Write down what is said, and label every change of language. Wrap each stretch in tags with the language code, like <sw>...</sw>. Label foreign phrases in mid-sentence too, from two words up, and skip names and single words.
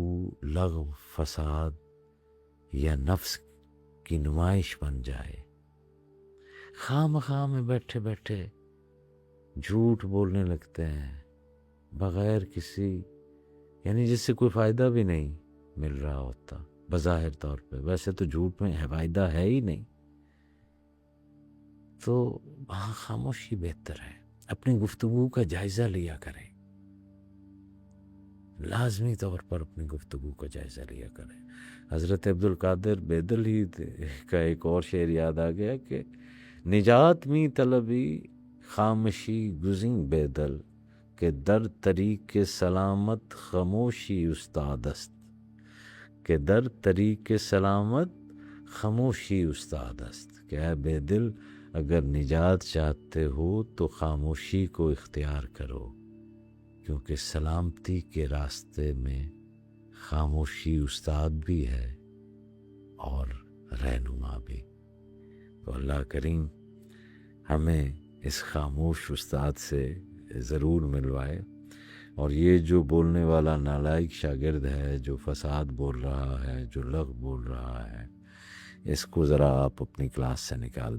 <ur>لغو، فساد یا نفس کی نمائش بن جائے، خواہ مخواہ میں بیٹھے بیٹھے جھوٹ بولنے لگتے ہیں بغیر کسی، یعنی جس سے کوئی فائدہ بھی نہیں مل رہا ہوتا بظاہر طور پہ، ویسے تو جھوٹ میں فائدہ ہے ہی نہیں، تو وہاں خاموشی بہتر ہے۔ اپنی گفتگو کا جائزہ لیا کریں، لازمی طور پر اپنی گفتگو کا جائزہ لیا کریں۔ حضرت عبدالقادر بیدل ہی کا ایک اور شعر یاد آ گیا کہ</ur> <fa>نجات می طلبی خامشی گزیں بیدل، کہ در طریق سلامت خاموشی استاد است، کہ در طریق سلامت خاموشی استاد است،</fa> <ur>کہ اے بے دل اگر نجات چاہتے ہو تو خاموشی کو اختیار کرو، کیونکہ سلامتی کے راستے میں خاموشی استاد بھی ہے اور رہنما بھی۔ تو اللہ کریم ہمیں اس خاموش استاد سے ضرور ملوائے، اور یہ جو بولنے والا نالائق شاگرد ہے، جو فساد بول رہا ہے، جو لغو بول رہا ہے، اس کو ذرا آپ اپنی کلاس سے نکال دیجیے۔</ur>